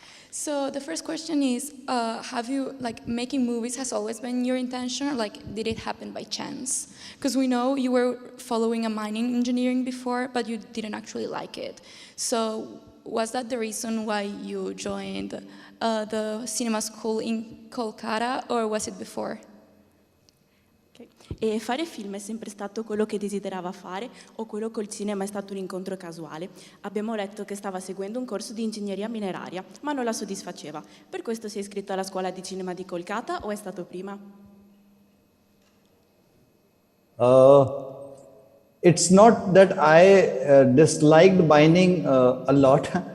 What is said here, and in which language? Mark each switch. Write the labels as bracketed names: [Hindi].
[English] So the first question is, have you, making movies has always been your intention, or did it happen by chance? Because we know you were following a mining engineering before, but you didn't actually like it. So was that the reason why you joined the cinema school in Kolkata, or was it before? Okay. [Italian] E fare film è sempre stato quello che desiderava fare o quello col cinema è stato un incontro casuale? Abbiamo letto che stava seguendo un corso di ingegneria mineraria, ma non la soddisfaceva. Per questo si è iscritto alla scuola di cinema di Kolkata o è stato prima? [English] It's not that I disliked mining a lot.